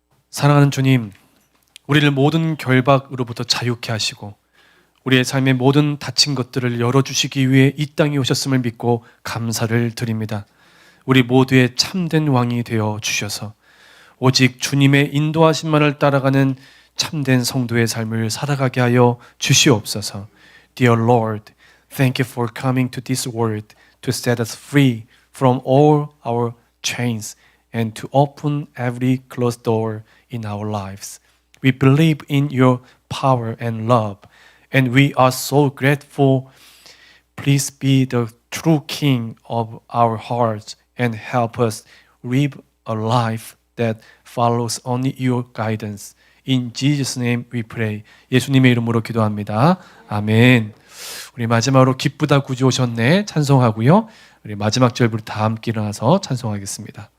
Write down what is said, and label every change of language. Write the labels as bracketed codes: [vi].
[ko] 사랑하는 주님, 우리를 모든 결박으로부터 자유케 하시고 우리의 삶의 모든 닫힌 것들을 열어주시기 위해 이 땅에 오셨음을 믿고 감사를 드립니다. 우리 모두의 참된 왕이 되어 주셔서 오직 주님의 인도하심만을 따라가는 참된 성도의 삶을 살아가게 하여 주시옵소서. [en] Dear Lord, thank you for coming to this world to set us free from all our chains and to open every closed door in our lives. We believe in your power and love, and we are so grateful. Please be the true King of our hearts and help us live a life that follows only your guidance. In Jesus' name we pray. [ko] 예수님의 이름으로 기도합니다. 아멘. 우리 마지막으로 기쁘다 구주 오셨네 찬송하고요. 우리 마지막 절부터 다 함께 일어나서 찬송하겠습니다.